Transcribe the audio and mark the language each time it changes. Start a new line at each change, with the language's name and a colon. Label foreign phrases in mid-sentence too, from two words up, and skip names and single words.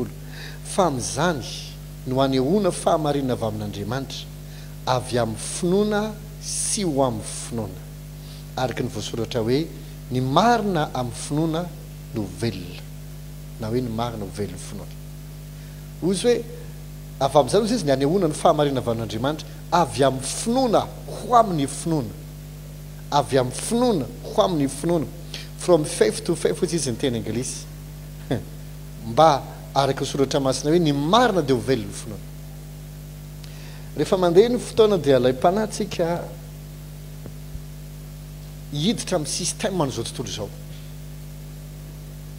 Malagasy: Fa amin'izany no anehoana fahamarinana avy amin'Andriamanitra avy amin'ny finoana sy ho amin'ny finoana, araka ny voasoratra hoe ny marina amin'ny finoana no velona, na hoe ny marina ho velon'ny finoana. Ozy hoe avy amin'izany ozy izy ny anehoana ny fahamarinana avy amin'Andriamanitra avy amin'ny finoana ho amin'ny finoana, avy amin'ny finoana ho amin'ny finoana,
English: from faith to faith
Malagasy: ozy izy ny teny anglisy, mba araka soratra masina hoe ny marina dia ho velon'ny finoana. Rehefa mandeha ny fotoana dia ilay mpanatsika hiditra amin'ny système an'izao tontolo izao.